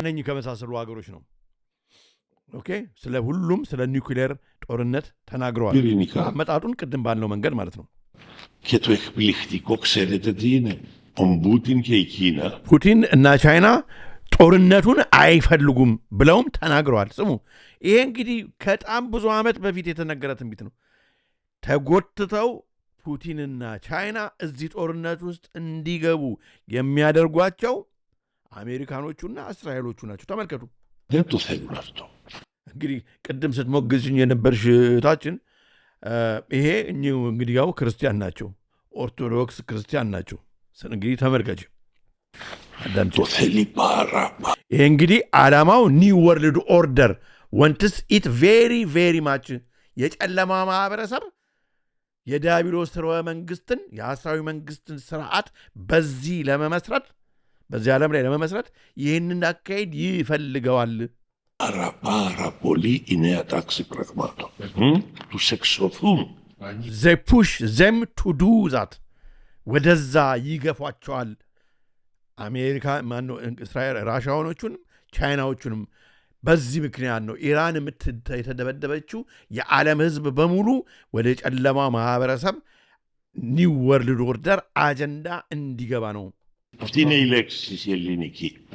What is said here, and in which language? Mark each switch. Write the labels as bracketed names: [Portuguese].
[Amharic] እነኚህ ከመሳሰሉ ሀገሮች ነው ኦኬ ስለ ሁሉም ስለ ኒውክሊየር ጦርነት ተናግረዋል አመጣጡን ቅድም ባለው መንገድ ማለት ነው [Greek] και το εκπληκτικό ξέρετε τι είναι ο Πούτιν και η Κίνα [Amharic] ፑቲን እና ቻይና ጦርነቱን አይፈልጉም ብለውም ተናግረዋል ስሙ ይሄ እንግዲህ ከጣም ብዙ አመት በፊት የተነገረ ትንቢት ነው ተጎትተው ፑቲንና ቻይና እዚህ ጦርነት ውስጥ እንዲገቡ የሚያደርጓቸው አሜሪካኖቹና እስራኤሎቹ ናቸው ተመልከቱ [Greek] δεν το θέλουν αυτό [Amharic] እንግዲህ ቅድም ስትሞግዝኝ የነበርሽ ታችን ይሄ እንግዲህ ያው ክርስቲያን ናቸው ኦርቶዶክስ ክርስቲያን ናቸው እንግዲህ ተመልከች [Greek] το θέλει πάρα [Amharic] ይሄ እንግዲህ ዓላማው [English] ኒው ወርልድ ኦርደር ወንትስ ኢት ቬሪ ቬሪ ማች [Amharic] የጨለማ ማህበረሰብ የዲያብሎስ ስርወ መንግስትን የሐሳዊ መንግስትን ስርዓት በዚህ ለመመስረት በዚህ ዓለም ላይ ለመመስረት ይህንን አካሄድ ይፈልገዋል [Greek] πάρα πολύ η νέα τάξη πραγμάτων. Τους εξωθούν. [English] They push them to do that. [Amharic] ወደዛ ይገፏቸዋል አሜሪካ ማነው እስራኤል ራሻዎቹንም ቻይናዎቹንም በዚህ ምክንያት ነው ኢራን የተደበደበችው የዓለም ህዝብ በሙሉ ወደ ጨለማ ማህበረሰብ ኒው ወርልድ ኦርደር አጀንዳ እንዲገባ ነው [Greek] Αυτή είναι η λέξη η ελληνική.